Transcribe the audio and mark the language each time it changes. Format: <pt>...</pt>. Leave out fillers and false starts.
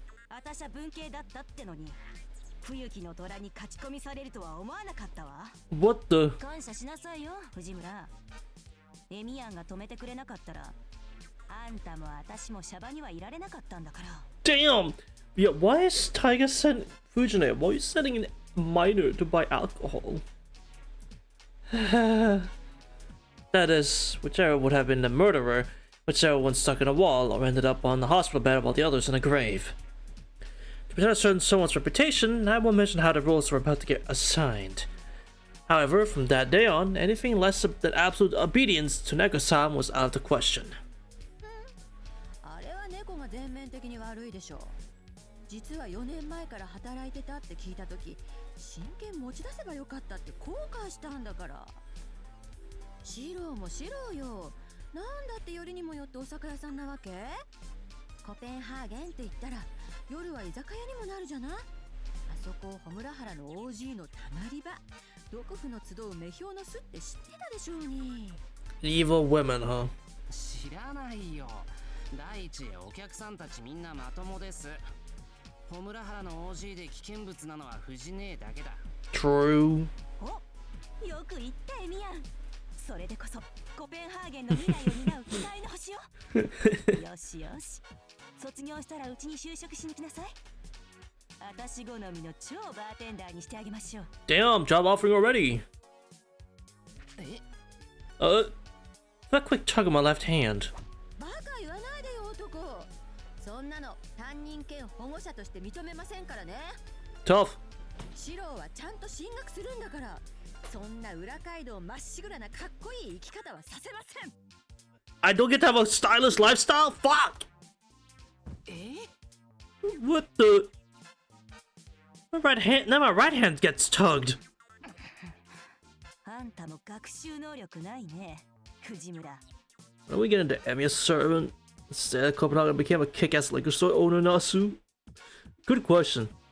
<ja>あたしゃ文系だったってのに冬木の虎に勝ち込みされるとは思わなかったわ。</ja> <en>What the?</en> <ja>感謝しなさいよ藤村。エミヤンが止めてくれなかったらあんたもあたしもシャバにはいられなかったんだから。</ja> <en>Damn! Yeah, why is Tiger sending Fujine? Why are you sending a minor to buy alcohol? That is, whichever would have been the murderer, whichever one stuck in a wall or ended up on the hospital bed while the others in a grave. To protect someone's reputation, I won't mention how the roles were about to get assigned. However, from that day on, anything less than absolute obedience to Neko-san was out of the question.</en> <ja>あれは猫が全面的に悪いでしょう。実は4年前から働いてたって聞いたとき、真剣持ち出せばよかったって後悔したんだから。シロもシロよ。なんだってよりにもよってお酒屋さんなわけ？コペンハーゲンって言ったら夜は居酒屋にもなるじゃない？あそこ穂村原の OG のたまり場、毒婦の集う目標の巣って知ってたでしょうに。</ja> <en>Evil women, huh?</en> <ja>知らないよ。第一、お客さんたちみんなまともです。穂村原の OG で危険物なのは藤姉だけだ。</ja> <en>True.</en> <ja>お、よく言ったエミヤン。それでこそコペンハーゲンの未来を担う期待の星よ。よしよし、卒業したらうちに就職しに来なさい。私好みの超バーテンダーにしてあげましょう。</ja> <en>Damn, job offering already. え、 That quick tug of my left hand.</en> <ja>バカ言わないでよ男。そんなの担任兼保護者として認めませんからね。</ja> <en>Tough.</en> <ja>シロはちゃんと進学するんだから。そんな裏街道まっしぐらなかっこいい生き方はさせません。</ja> <en>I don't get to have a stylish lifestyle? Fuck! え What the? My right hand, now my right hand gets tugged.</en> <ja>あんたも学習能力ないね、藤村。</ja> <en>Are we getting to Emiya's servant? Instead, Copenhagen became a kick-ass liquor store owner, Nasu? Good question.</en>